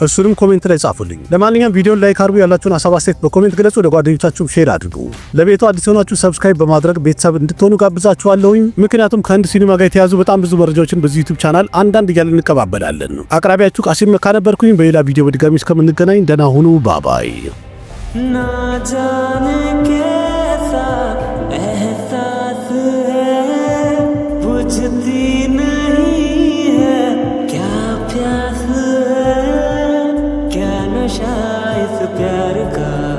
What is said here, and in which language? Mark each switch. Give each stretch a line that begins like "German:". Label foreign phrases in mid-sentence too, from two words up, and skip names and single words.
Amharic: እሱንም ኮሜንት ላይ ጻፉልኝ። ለማንኛውም ቪዲዮን ላይክ አድርጉ፣ ያላችሁን ሐሳብ አስተያየት በኮሜንት ግለጹ፣ ለጓደኞቻችሁ ሼር አድርጉ። ለቤቱ አዲስ ሆናችሁ ሰብስክራይብ በማድረግ ቤተሰብ እንድትሆኑ ጋብዛችኋለሁኝ። ምክንያቱም ከህንድ ሲኒማ ጋር የተያዙ በጣም ብዙ መረጃዎችን በዚህ ዩቲዩብ ቻናል አንዳንድ እያልን እንቀባበላለን። አቅራቢያችሁ ቃሲም መካ ነበርኩኝ። በሌላ ቪዲዮ በድጋሚ እስከምንገናኝ ደህና ሁኑ። ባባይ
Hindi: ना जाने कैसा एहसास है बुझती नहीं है क्या प्यास है क्या नशा इस प्यार का